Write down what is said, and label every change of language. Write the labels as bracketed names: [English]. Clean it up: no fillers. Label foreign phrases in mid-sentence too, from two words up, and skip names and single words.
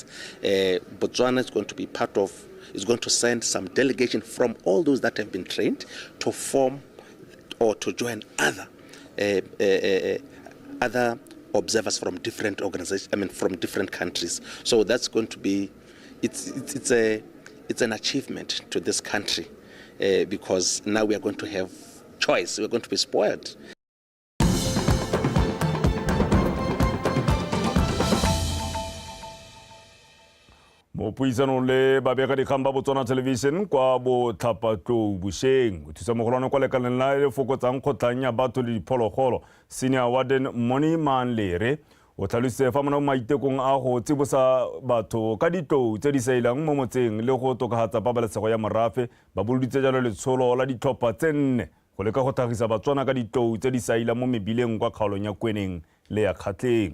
[English] Botswana is going to be part of, is going to send some delegation from all those that have been trained to form or to join other observers from different organizations, from different countries. So that's going to be, it's an achievement to this country because now we are going to have choice. We're going to be spoiled. [Tswana] Mo mo puisanong le babegakgang ba Botswana Television kwa Botlhapatlou Bošeng o thusa mogolwane kwa lekaleng la le fokotsang kgotlang ya batho le diphologolo Senior Warden Moni Manlere o tlhalositse fa mo maitekong a go tsibosa batho ka ditlou tse di sailang mo motseng le go tokafatsa pabalesego ya morafe ba boloditse jalo letsholo la ditlhopha tse 4 go leka go tlhagisa Batswana ka ditlou tse di sailang mo mebileng kwa kgaolong ya Kweneng le ya Kgatleng.